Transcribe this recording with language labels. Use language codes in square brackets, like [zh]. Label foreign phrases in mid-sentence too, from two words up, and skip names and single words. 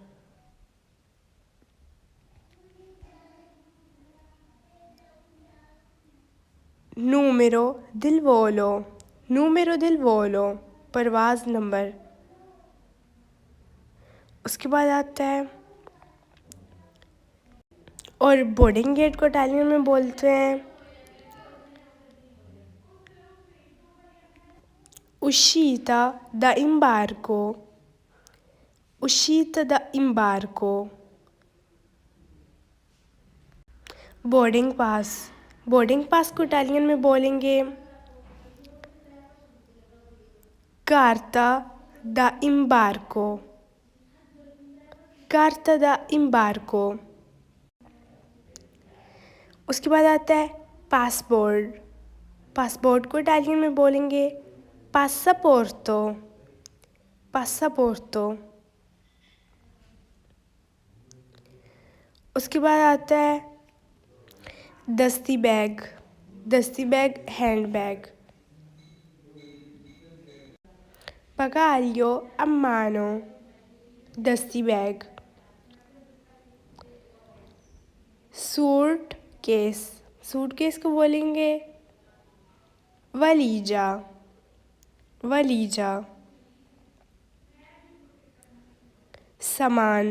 [it] numero del volo. numero del volo [ur] پرواز نمبر. اس کے بعد آتا ہے اور [en] boarding gate [ur] کو اٹالین میں بولتے ہیں [it] uscita da imbarco। uscita da imbarco। [en] boarding pass. boarding pass [ur] کو اٹالین میں بولیں گے [it] carta da imbarco। carta da imbarco। [ur] اس کے بعد آتا ہے پاسپورٹ. پاسپورٹ کو اٹالین میں بولیں گے passaporto। [it] passaporto। [ur] اس کے بعد آتا ہے دستی بیگ. دستی بیگ [en] hand bag. [it] bagaglio a mano [ur] دستی بیگ. [en] suit case. suit case [ur] کو بولیں گے वलीजा। वलीजा। سامان.